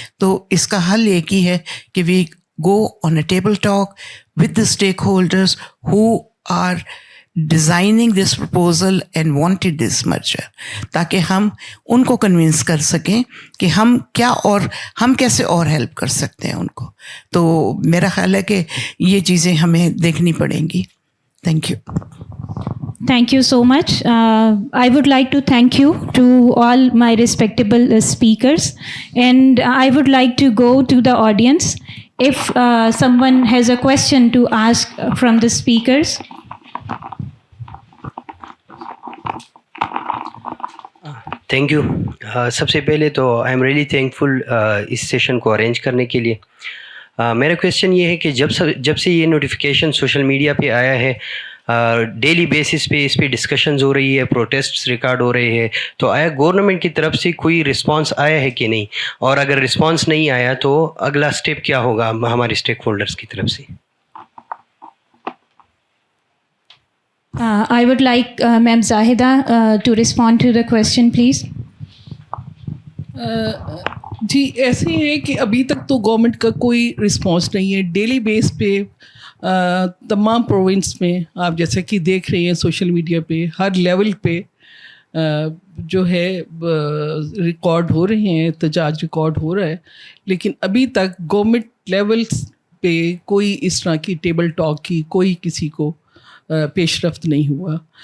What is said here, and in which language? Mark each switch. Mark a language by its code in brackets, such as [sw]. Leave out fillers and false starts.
[ur] تو اس کا حل ایک ہی ہے کہ [en] we go on a table talk with the stakeholders who are designing this proposal and wanted this merger, [ur] تاکہ ہم ان کو کنونس کر سکیں کہ ہم کیا اور ہم کیسے اور ہیلپ کر سکتے ہیں ان کو. تو میرا خیال ہے کہ یہ چیزیں ہمیں دیکھنی پڑیں گی. [en] Thank you. Thank you so much. I would like to thank you to all my respectable speakers, and I would like to go to the audience. If someone has a question to ask from the speakers. Thank you. [ur] سب سے پہلے تو [en] I am really thankful [ur] اس session کو arrange کرنے کے لیے. میرا question یہ ہے کہ جب سے یہ نوٹیفیکیشن سوشل میڈیا پہ آیا ہے, ڈیلی بیسس پہ اس پہ ڈسکشنز ہو رہی ہے, پروٹیسٹس ریکارڈ ہو رہے ہیں, تو آیا گورنمنٹ کی طرف سے کوئی رسپانس آیا ہے کہ نہیں, اور اگر رسپانس نہیں آیا تو اگلا اسٹیپ کیا ہوگا ہمارے اسٹیک ہولڈرس کی طرف سے؟ [en] I would like Ma'am Zahida to respond to the question, please. [ur] جی ایسے ہے کہ ابھی تک تو گورنمنٹ کا کوئی رسپانس نہیں ہے. ڈیلی بیس پہ تمام پروونس میں آپ جیسا کہ دیکھ رہے ہیں سوشل میڈیا پہ ہر لیول پہ جو ہے ریکارڈ ہو رہے ہیں, احتجاج ریکارڈ ہو رہا ہے, لیکن ابھی تک گورنمنٹ لیولس پہ کوئی اس طرح کی ٹیبل ٹاک کی کوئی کسی کو پیش رفت نہیں ہوا.